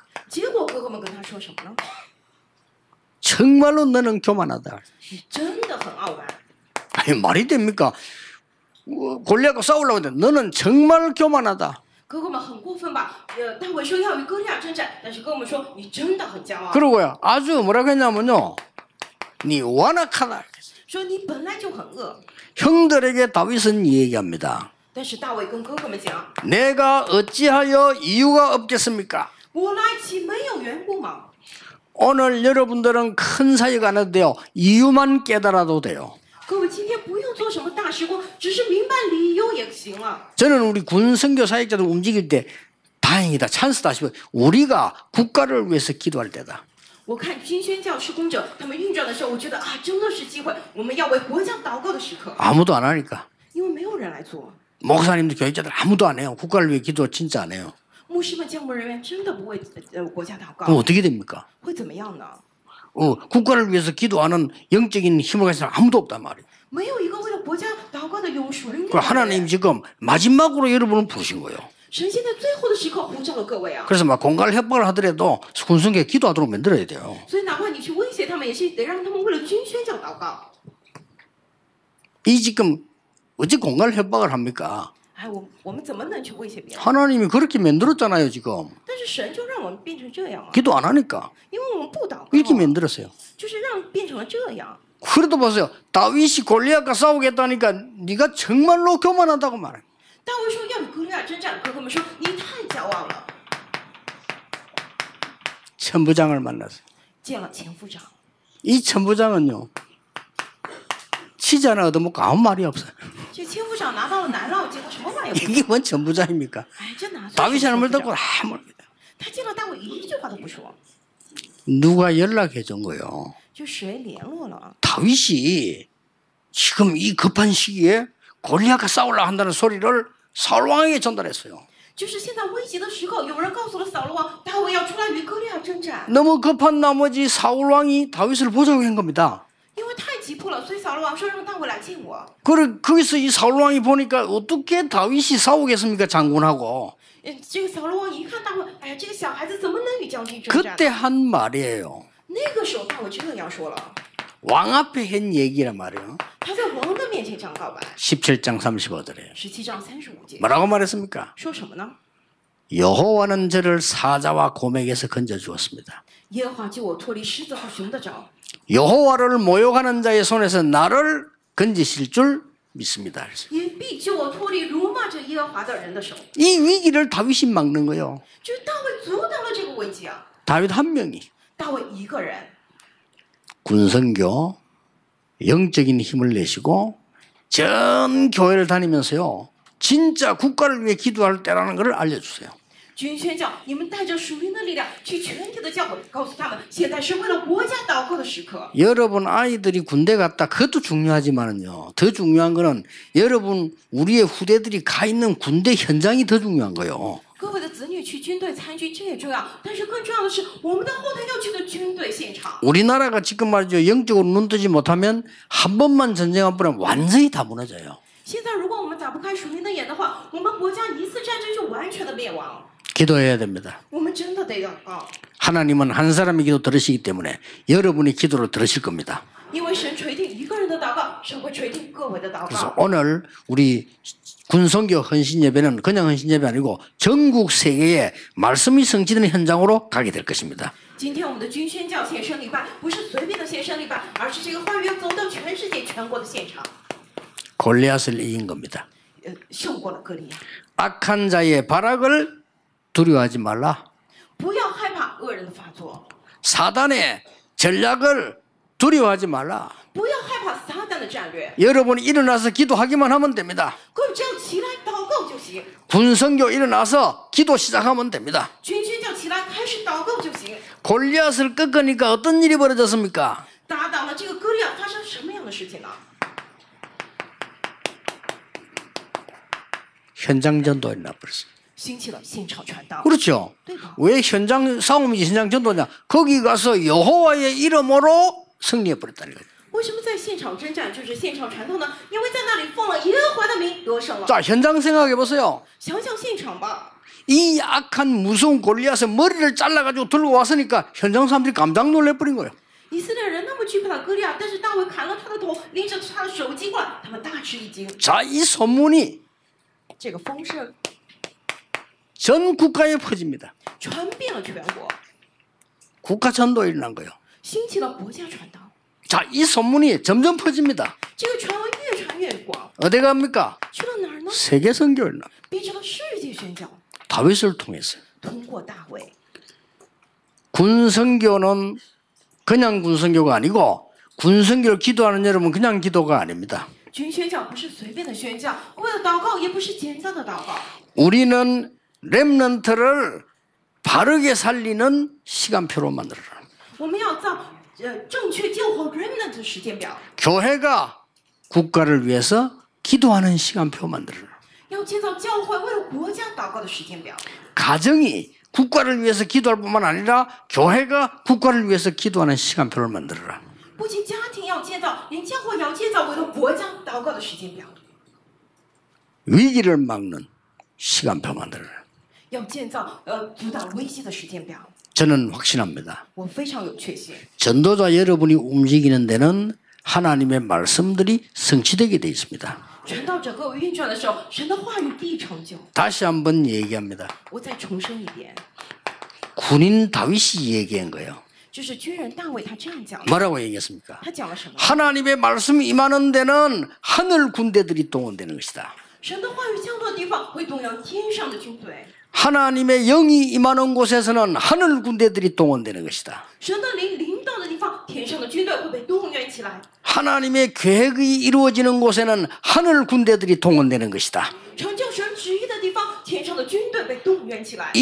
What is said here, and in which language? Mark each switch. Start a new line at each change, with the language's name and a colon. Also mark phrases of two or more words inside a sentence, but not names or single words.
Chinese: 结果哥哥们跟他说什么呢？
Korean: 정말로 너는 교만하다.
Chinese: 你真的很傲慢。
Korean: 아니 말이 됩니까? 골리앗과 싸우려고 했는데 너는 정말 교만하다.
Chinese: 哥哥们很过分吧？大卫说要与歌利亚征战，但是哥哥们说你真的很骄傲，
Korean: 그러고요. 아주 뭐라고 했냐면요. 네 완악하다.
Chinese: 说你本来就很恶。
Korean: 형들에게 다윗은 얘기합니다.
Chinese: 但是大卫跟哥哥们讲，
Korean: 내가 어찌하여 이유가 없겠습니까?
Chinese: 我来岂没有缘故吗？
Korean: 오늘 여러분들은 큰 사역 안 해도 돼요. 이유만 깨달아도 돼요.
Chinese: 各位今天不用做什么大事工，只是明白理由也行了。
Korean: 저는 우리 군 선교 사역자들 움직일 때 다행이다, 찬스다 싶어요. 우리가 국가를 위해서 기도할 때다.
Chinese: 我看军宣教施工者他们运转的时候，我觉得真的是机会，我们要为国家祷告的时刻，
Korean: 아무도 안 하니까.
Chinese: 因为没有人来做。
Korean: 목사님들 교육자들 아무도 안 해요. 국가를 위해 기도 진짜 안 해요.
Chinese: 牧师们、教牧人员真的不为国家祷
Korean: 그럼
Chinese: 告，
Korean: 어떻게 됩니까?
Chinese: 会怎么样呢？
Korean: 국가를 위해서 기도하는 영적인 힘을 가진 사람 아무도 없단 말이에요.
Chinese: 没有一个为了国家祷告的有属灵力
Korean: 그
Chinese: 量的
Korean: 하나님
Chinese: 人。
Korean: 지금 마지막으로 여러분을 부르신 거예요.
Chinese: 神现在最后的时刻呼召了各位啊，
Korean: 그래서 막 공갈 협박을 하더라도 군성교회 기도하도록 만들어야 돼요.
Chinese: 所以哪怕你去威胁他们，也是得让他们为了军宣教祷告。
Korean: 이 지금 어찌 공갈 협박을 합니까?
Chinese: 哎，我们怎么能去威胁别人？
Korean: 하나님이 그렇게 만들었잖아요 지금.
Chinese: 但是神就让我们变成这样了，
Korean: 기도 안 하니까
Chinese: 因为我们不祷告
Korean: 이렇게
Chinese: 啊，
Korean: 만들었어요.
Chinese: 就是让变成了这样。
Korean: 그래도 보세요. 다윗이 골리앗과 싸우겠다니까 네가 정말로 교만하다고 말해.
Chinese: 大卫说要与歌利亚征战，哥哥们说你太骄傲了。
Korean: 천부장을 만났어요.
Chinese: 见了前夫长，
Korean: 이 천부장은요. 치즈 하나 얻어먹고 아무 말이 없어요.
Chinese: 这前夫长拿到了奶酪，结果什么话也不说。
Korean: 이게 뭔 천부장입니까?
Chinese: 哎，这哪算
Korean: 다윗이
Chinese: 是
Korean: 하는 말
Chinese: 前夫
Korean: 듣고
Chinese: 长？
Korean: 아무
Chinese: 他见到大卫一句话都不说，
Korean: 누가 연락해 준 거예요.
Chinese: 就谁联络了？
Korean: 다윗이 지금 이 급한 시기에 골리앗과 싸우려 한다는 소리를 사울 왕에게 전달했어요.
Chinese: 就是现在危急的时刻，有人告诉了扫罗王，大卫要出来与歌利亚征战。
Korean: 너무 급한 나머지 사울 왕이 다윗을 보자고 한 겁니다.
Chinese: 因为太急迫了，所以扫罗王说让大卫来见我。
Korean: 거기서 이 사울 왕이 보니까 어떻게 다윗이 싸우겠습니까 장군하고.
Chinese: 这个扫罗王一看大卫，哎呀，这个小孩子怎么能与将军征战
Korean: 그때
Chinese: 呢？
Korean: 한 말이에요.
Chinese: 那个时候大卫这样说了，
Korean: 왕 앞에 한 얘기란 말이에요.
Chinese: 他在王的面前这样告白。
Korean: 17장 35절에
Chinese: 17 章35节
Korean: 뭐라고 말했습니까?
Chinese: 说什么呢？
Korean: 여호와는 저를 사자와 곰에게서 건져 주었습니다.
Chinese: 耶和华救我脱离狮子和熊的爪，
Korean: 여호와를 모욕하는 자의 손에서 나를 건지실 줄 믿습니다.
Chinese: 也必救我脱离辱骂着耶和华的人的手。
Korean: 이 위기를 다윗이 막는 거예요.
Chinese: 就是大卫阻挡了这个危机啊！
Korean: 다윗 한 명이
Chinese: 大卫一个人，
Korean: 군성교 영적인 힘을 내시고 전 교회를 다니면서요. 진짜 국가를 위해 기도할 때라는 것을 알려주세요.
Chinese: 军宣教，你们带着属灵的力量去全体的教会，告诉他们，现在是为了国家祷告的时刻。
Korean: 여러분 아이들이 군대 갔다 그것도 중요하지만은요. 더 중요한 거는 여러분 우리의 후대들이 가 있는 군대 현장이 더 중요한 거예요.
Chinese: 各位的子女去军队参军，这也重要，但是更重要的是，我们的后代要去的军队现场。
Korean: 우리나라가 지금 말이죠. 영적으로 눈 뜨지 못하면 한 번만 전쟁한 번에 완전히 다 무너져요.
Chinese: 现在如果我们打不开属灵的眼的话，我们国家一次战争就完全的灭亡。
Korean: 기도해야 됩니다.
Chinese: 我们真的得祷告，
Korean: 하나님은 한 사람의 기도 들으시기 때문에 여러분의 기도를 들으실 겁니다.
Chinese: 因为神垂听一个人的祷告，神会垂听各位的祷
Korean: 그래서
Chinese: 告。
Korean: 오늘 우리 군성교 헌신예배는 그냥 헌신예배 아니고 전국 세계에 말씀이 성취되는 현장으로 가게 될 것입니다.
Chinese: 今天我们的军宣教献身礼拜，不是随便的献身礼拜，而是这个话语要走到全世界全国的现场。
Korean: 골리앗을 이긴 겁니다.
Chinese: 胜过了歌利亚，
Korean: 악한 자의 발악을 두려워하지 말라.
Chinese: 不要害怕恶人的发作，
Korean: 사단의 전략을 두려워하지 말라.
Chinese: 不要害怕撒旦的战略。
Korean: 여러분이 일어나서 기도하기만 하면 됩니다.
Chinese: 各位只要起来祷告就行，
Korean: 군성교 일어나서 기도 시작하면 됩니다.
Chinese: 军宣教起来开始祷告就行。
Korean: 골리앗을 꺾으니까 어떤 일이 벌어졌습니까?
Chinese: 打倒了这个歌利亚，发生什么样的事情呢？
Korean: 현장 전도에 나버렸어요.
Chinese: 兴起了现场传道。
Korean: 그렇죠.
Chinese: 对吧？
Korean: 왜 현장 싸움이지 현장 전도냐? 거기 가서 여호와의 이름으로 승리해 버렸다는 거죠.
Chinese: 为什么在现场征战就是现场传道呢？因为在那里奉了耶和华的名得胜了。
Korean: 자, 현장 생각해 보세요.
Chinese: 想想现场吧，
Korean: 이 악한 무서운 골리앗의 머리를 잘라가지고 들고 왔으니까 현장 사람들이 깜짝 놀래버린 거예요.
Chinese: 以色列人那么惧怕歌利亚，但是大卫砍了他的头，拎着他的手机过来，他们大吃一惊。
Korean: 자, 이 소문이
Chinese: 这个风声
Korean: 전 국가에 퍼집니다.
Chinese: 传遍了全国，
Korean: 국가 전도에 일어난 거예요.
Chinese: 兴起了国家传道。
Korean: 자, 이 소문이 점점 퍼집니다.
Chinese: 这个传闻越传越广，
Korean: 어디 갑니까?
Chinese: 去了哪儿呢？
Korean: 세계 선교에 일어나.
Chinese: 变成了世界宣教，
Korean: 다윗을 통해서.
Chinese: 通过大卫。
Korean: 군선교는 그냥 군선교가 아니고 군선교를 기도하는 여러분 그냥 기도가 아닙니다.
Chinese: 军宣教不是随便的宣教，为了祷告也不是简单的祷告。
Korean: 우리는 렘넌트를 바르게 살리는 시간표로 만들어라.
Chinese: 我们要造正确救活 remnant 的时间表，
Korean: 교회가 국가를 위해서 기도하는 시간표 만들어라.
Chinese: 要建造教会为了国家祷告的时间表。
Korean: 가정이 국가를 위해서 기도할 뿐만 아니라 교회가 국가를 위해서 기도하는 시간표를 만들어라.
Chinese: 不仅家庭要建造，连教会也要建造为了国家祷告的时间表。
Korean: 위기를 막는 시간표 만들어라.
Chinese: 要建造阻挡危机的时间表。
Korean: 저는 확신합니다.
Chinese: 我非常有确信，
Korean: 전도자 여러분이 움직이는 데는 하나님의 말씀들이 성취되게 되어 있습니다.
Chinese: 传道者各位运转的时候，神的话语必成就。
Korean: 다시 한번 얘기합니다.
Chinese: 我再重申一遍，
Korean: 군인 다윗이 얘기한 거예요.
Chinese: 就是军人大卫他这样讲的，
Korean: 뭐라고 얘기했습니까?
Chinese: 他讲了什么？
Korean: 하나님의 말씀이 임하는 데는 하늘 군대들이 동원되는 것이다.
Chinese: 神的话语降落的地方会动摇天上的军队，
Korean: 하나님의 영이 임하는 곳에서는 하늘 군대들이 동원되는 것이다.
Chinese: 神的灵临到的地方，天上的军队会被动员起来。
Korean: 하나님의 계획이 이루어지는 곳에는 하늘 군대들이 동원되는 것이다.
Chinese: 成就神旨意的地方，天上的军队被动员起来。